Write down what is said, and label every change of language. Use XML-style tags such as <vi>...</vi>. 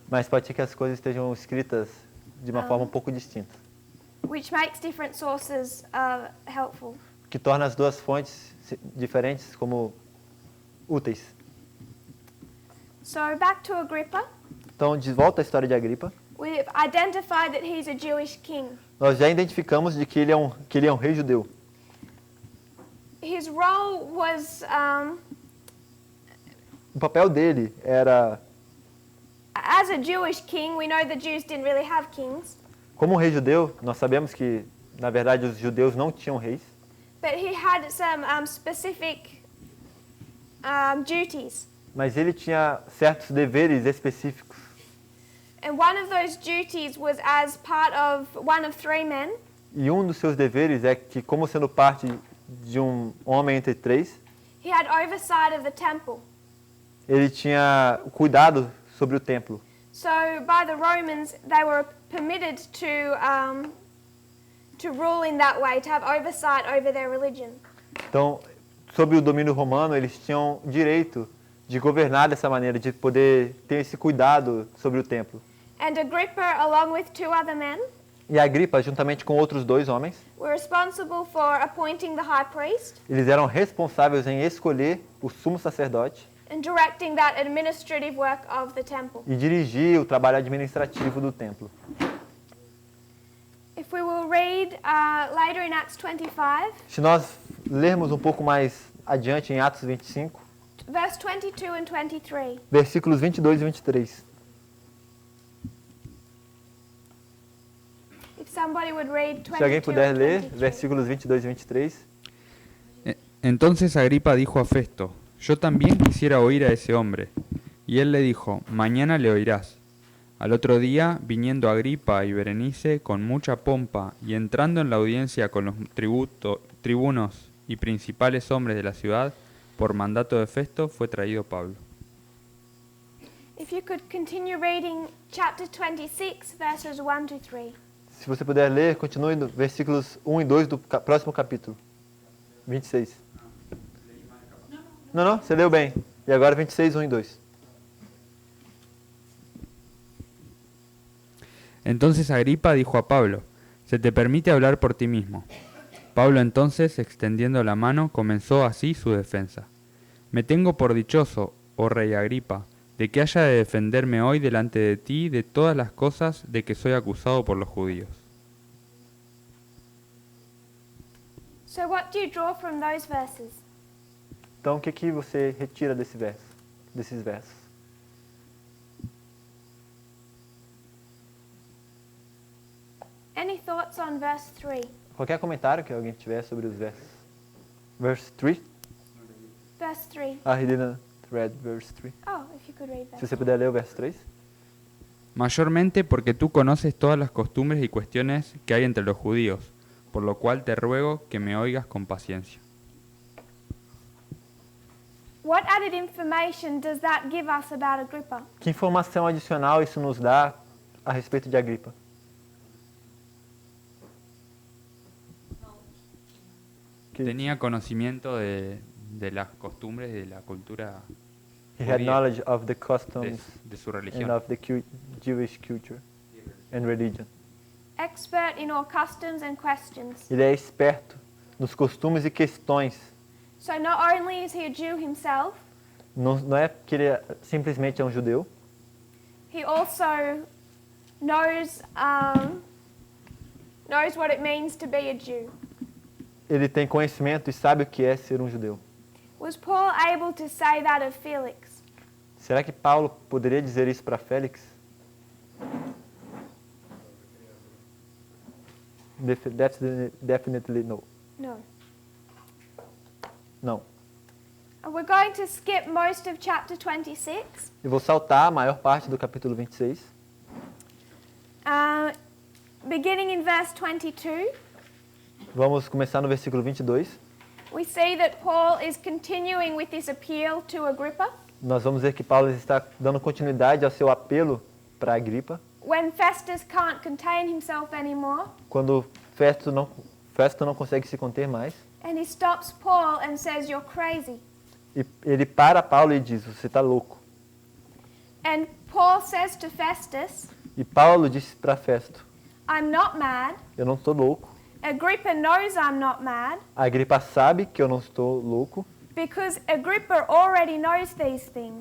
<pt>Mas pode ser que as coisas estejam escritas de uma forma um pouco distinta,</pt> <en>which makes different sources helpful.</en> <pt>que torna as duas fontes diferentes como úteis.</pt> <en>So back to Agrippa,</en> <pt>Então, de volta à história de Agripa,</pt> <en>we've identified that he's a Jewish king.</en> <pt>nós já identificamos de que ele é um rei judeu.</pt> <en>His role was</en> <pt>O papel dele era,</pt> <en>as a Jewish king. We know the Jews didn't really have kings,</en> <pt>como um rei judeu, nós sabemos que, na verdade, os judeus não tinham reis,</pt> <en>but he had some specific duties.</en> <pt>mas ele tinha certos deveres específicos.</pt> <en>And one of those duties was as part of one of 3 men.</en> <pt>E um dos seus deveres é que, como sendo parte de um homem entre 3,</pt> <en>He had oversight of the temple.</en> <pt>ele tinha cuidado sobre o templo.</pt> <en>So by the Romans, they were permitted to rule in that way, to have oversight over their religion.</en> <pt>Então, sob o domínio romano, eles tinham direito de governar dessa maneira, de poder ter esse cuidado sobre o templo.</pt> <en>And Agrippa, along with 2 other men,</en> <pt>E Agripa, juntamente com outros 2 homens,</pt> <en>were responsible for appointing the high priest</en> <pt>eles eram responsáveis em escolher o sumo sacerdote</pt> <en>and directing that administrative work of the temple.</en> <pt>e dirigir o trabalho administrativo do templo.</pt> <en>If we will read later in Acts 25,</en> <pt>Se nós lermos um pouco mais adiante em Atos 25,</pt> <en>verse 22 and 23.</en> <pt>versículos 22 e 23.</pt> <en>If somebody would read 22</en> <pt>Se alguém puder</pt> <en>and</en> <pt>ler,</pt> <en>23.</en> <pt>versículos 22 e 23.</pt> <es>Entonces Agripa dijo a Festo: Yo también quisiera oír a ese hombre. Y él le dijo: Mañana le oirás. Al otro día, viniendo Agripa y Berenice con mucha pompa y entrando en la audiencia con los tribunos y principales hombres de la ciudad, por mandato de Festo fue traído Pablo.</es> <en>If you could continue reading chapter 26, verses 1 to 3.</en> <pt>Se você puder ler, continue no versículos 1 e 2 do próximo capítulo. 26. Não, você leu bem. E agora 26, 1 e 2.</pt> <es>Entonces Agripa dijo a Pablo: Se te permite hablar por ti mismo. Pablo entonces, extendiendo la mano, comenzó así su defensa. Me tengo por dichoso, oh rey Agripa, de que haya de defenderme hoy delante de ti de todas las cosas de que soy acusado por los judíos.</es> <en>So what do you draw from those verses?</en> <pt>Então, o que você retira desses versos?</pt> <en>Any thoughts on verse 3?</en> <pt>Qualquer comentário que alguém tiver sobre os versos?</pt> <en>Verse 3? Verse 3. He didn't read verse 3. Oh, if you could read</en> <pt>Se</pt> <en>that.</en> <pt>você puder ler o verso 3.</pt> <es>Mayormente porque tú conoces todas las costumbres y cuestiones que hay entre los judíos, por lo cual te ruego que me oigas con paciencia.</es> <en>What added information does that give us about Agrippa?</en> <pt>Que informação adicional isso nos dá a respeito de Agripa? Que</pt> <es>Tenía conocimiento de las costumbres y de la cultura</es> <en>he had</en> <es>judía,</es> <en>knowledge of the</en> <es>de,</es> <en>customs</en> <es>de su</es> <en>and</en> <es>religión.</es> <en>of the Jewish culture and religion. Expert in all customs and questions.</en> <pt>Ele é esperto nos costumes e questões.</pt> <en>So not only is he a Jew himself,</en> <pt>Não é que ele simplesmente é um judeu,</pt> <en>he also knows knows what it means to be a Jew.</en> <pt>ele tem conhecimento e sabe o que é ser um judeu.</pt> <en>Was Paul able to say that of Felix?</en> <pt>Será que Paulo poderia dizer isso para Félix?</pt> <en>Definitely no. No.</en> <pt>Não.</pt> <en>And we're going to skip most of chapter 26.</en> <pt>Eu vou saltar a maior parte do capítulo 26.</pt> <en>Beginning in verse 22,</en> <pt>Vamos começar no versículo 22.</pt> <en>we see that Paul is continuing with this appeal to Agrippa.</en> <pt>Nós vamos ver que Paulo está dando continuidade ao seu apelo para Agripa.</pt> <en>When Festus can't contain himself anymore,</en> <pt>Quando Festo não consegue se conter mais.</pt> <en>and he stops Paul and says, "You're crazy."</en> <pt>E ele para Paulo e diz, você está louco.</pt> <en>And Paul says to Festus,</en> <pt>E Paulo disse para Festo,</pt> <en>"I'm not mad.</en> <pt>eu não estou louco.</pt> <en>Agrippa knows I'm not mad</en> <pt>A Agripa sabe que eu não estou louco,</pt> <en>because Agrippa already knows these things.</en>